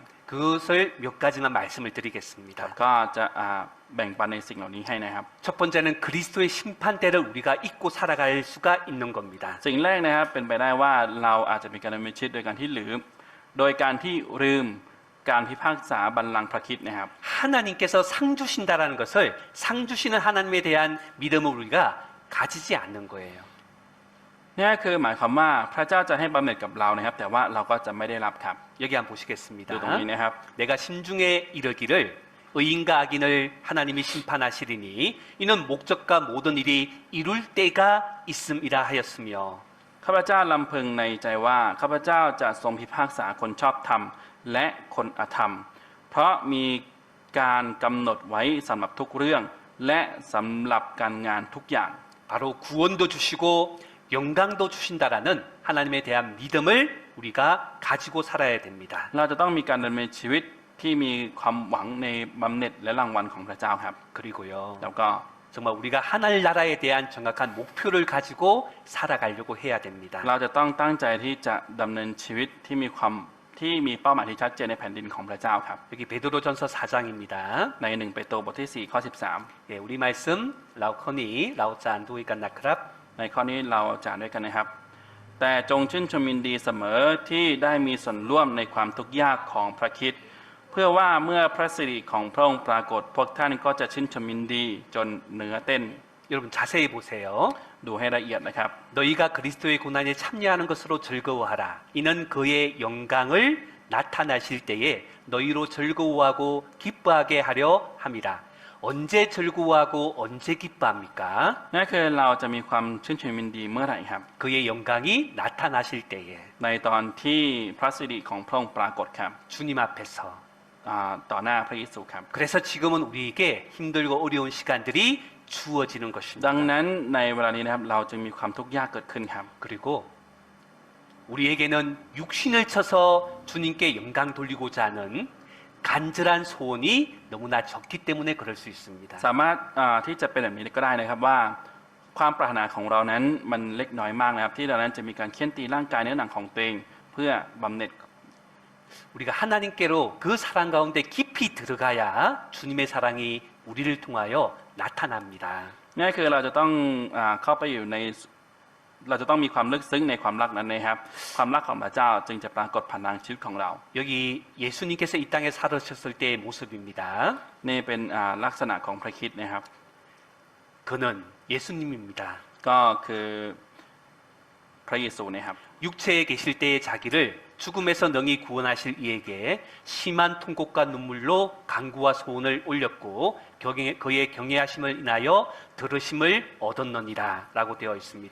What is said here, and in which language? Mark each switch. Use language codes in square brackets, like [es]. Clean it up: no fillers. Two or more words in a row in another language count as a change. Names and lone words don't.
[ko] 그것을 몇 가지만 말씀을 [th] ครับ [ko] 드리겠습니다. [th] ก็จะแบ่งปันในสิ่งเหล่านี้ให้นะครับ [ko] 첫 번째는 그리스도의 심판대를 우리가 잊고 살아갈 수가 있는 겁니다. [th] สิ่งแรกนะครับเป็นไปได้ว่าเราอาจจะมีการดำเนินชีวิตโดยการที่ลืมการพิพากษาบัลลังก์พระคริสต์นะครับ [ko] 하나님께서 상 주신다라는 것을 상 주시는 하나님에 대한 믿음을 우리가 가지지 않는 거예요. [th] นี่คือหมายความว่าพระเจ้าจะให้บำเหน็จกับเรานะครับ แต่ว่าเราก็จะไม่ได้รับครับ [ko] 여기 한번 보시겠습니다. [th] ดูตรงนี้นะครับ [ko] 내가 심중에 이르기를 의인과 악인을 하나님이 심판하시리니 이는 목적과 모든 일이 이룰 때가 있음이라 하였으며 [th] ข้าพเจ้าลำพึงในใจว่าข้าพเจ้าจะทรงพิพากษาคนชอบธรรมและคนอธรรม เพราะมีการกำหนดไว้สำหรับทุกเรื่อง และสำหรับการงานทุกอย่าง [ko] 바로 구원도 주시고 영광도 주신다라는 하나님에 대한 믿음을 우리가 가지고 살아야 됩니다. [th] เราจะต้องมีการดำเนินชีวิตที่มีความหวังในบำเหน็จและรางวัลของพระเจ้าครับ [ko] 그리고요. [th] แล้วก็ [ko] 정말 우리가 하늘나라에 대한 정확한 목표를 가지고 살아가려고 해야 됩니다. [th] เราจะต้องตั้งใจที่จะดำเนินชีวิตที่มีเป้าหมายที่ชัดเจนในแผ่นดินของพระเจ้าครับ [ko] 여기 베드로전서 4장입니다. [th] ใน1 เปโตรบทที่ 4 ข้อ 13 [ko] 예, 우리 말씀 라우커니 라우자 안도이간 나크랍 [th] ในข้อนี้เราจะอ่านด้วยกันนะครับแต่จงชื่นชมยินดีเสมอที่ได้มีส่วนร่วมในความทุกข์ยากของพระคริสต์เพื่อว่าเมื่อพระสิริของพระองค์ปรากฏพวกท่านก็จะชื่นชมยินดีจนเนื้อเต้น [ko] 여러분 자세히 보세요. ดูให้ละเอียดนะครับ 너희가 그리스도의 고난에 참여하는 것으로 즐거워하라. 이는 그의 영광을 나타나실 때에 너희로 즐거워하고 기뻐하게 하려 함이라. 언제 즐거워하고 언제 기뻐합니까? [th] นั่นคือเราจะมีความชื่นชมยินดีเมื่อไหร่ครับ [ko] 그의 영광이 나타나실 때에 [th] ในตอนที่พระสิริของพระองค์ปรากฏครับ [ko] 주님 앞에서 [th] ต่อหน้าพระเยซูครับ [ko] 그래서 지금은 우리에게 힘들고 어려운 시간들이 주어지는 [th] ดัง [ko] 것입니다. [th] นั้นในเวลานี้นะครับเราจึงมีความทุกข์ยากเกิดขึ้นครับ [ko] 그리고 우리에게는 육신을 쳐서 주님께 영광 돌리고자 하는 간절한 소원이 너무나 적기 때문에 그럴 수 있습니다. [th] สามารถที่จะเป็นแบบนี้ก็ได้นะครับว่าความปรารถนาของเรานั้นมันเล็กน้อยมากนะครับที่เรานั้นจะมีการเคี่ยนตีร่างกายเนื้อหนังของตัวเองเพื่อบำเหน็จ [ko] 우리가 하나님께로 그 사랑 가운데 깊이 들어가야 주님의 사랑이 우리를 통하여 나타납니다. [th] นี่คือเราจะต้องเข้าไปอยู่ในเราจะต้องมีความลึกซึ้งในความรักนั้นนะครับความรักของพระเจ้าจึงจะปรากฏผ่านทางชีวิตของเรา [ko] 여기 예수님께서 이 땅에 살으셨을 때의 모습입니다. [th] นี่เป็นลักษณะของพระคริสต์นะครับ [ko] 그는 예수님입니다. [th] ก็คือพระเยซูนะครับ [ko] 육체에 계실 때의 자기를 죽음에서 능히 구원하실 이에게 심한 통곡과 눈물로 간구와 소원을 올렸고 그의 경외하심을 인하여 들으심을 얻었느니라 라고 되어 있습니다.